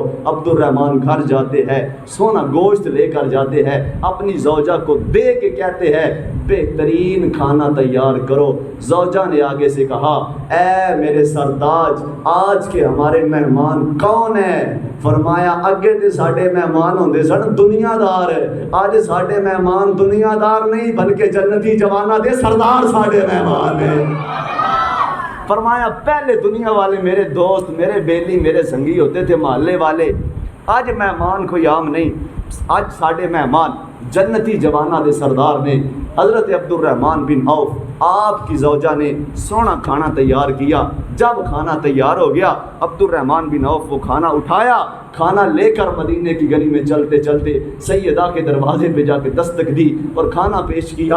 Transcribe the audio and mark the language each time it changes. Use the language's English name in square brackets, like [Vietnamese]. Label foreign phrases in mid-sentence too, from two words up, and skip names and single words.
[Urdu] عبد الرحمن گھر جاتے ہیں، سونا گوشت لے کر جاتے ہیں، اپنی زوجہ کو دے کے کہتے ہیں بہترین کھانا تیار کرو۔ زوجہ نے آگے سے کہا، اے میرے سرتاج، آج کے ہمارے مہمان کون ہیں؟ فرمایا، [Punjabi] اگے تے ساڈے مہمان ہوندے سن دنیا دار، آج ساڈے مہمان دنیا دار نہیں بلکہ جنتی جواناں دے سردار ساڈے مہمان ہیں۔ [Urdu] فرمایا، پہلے دنیا والے میرے دوست، میرے بیلی، میرے سنگی ہوتے تھے، محلے والے، آج مہمان کوئی عام نہیں، [Punjabi] آج ساڈے مہمان جنتی جواناں دے سردار نے۔ [Urdu] حضرت عبد الرحمن بن عوف، آپ کی زوجہ نے سونا کھانا تیار کیا۔ جب کھانا تیار ہو گیا، عبد الرحمن بن عوف وہ کھانا اٹھایا، کھانا لے کر مدینے کی گلی میں چلتے چلتے سیدہ کے دروازے پہ جا کے دستک دی اور کھانا پیش کیا۔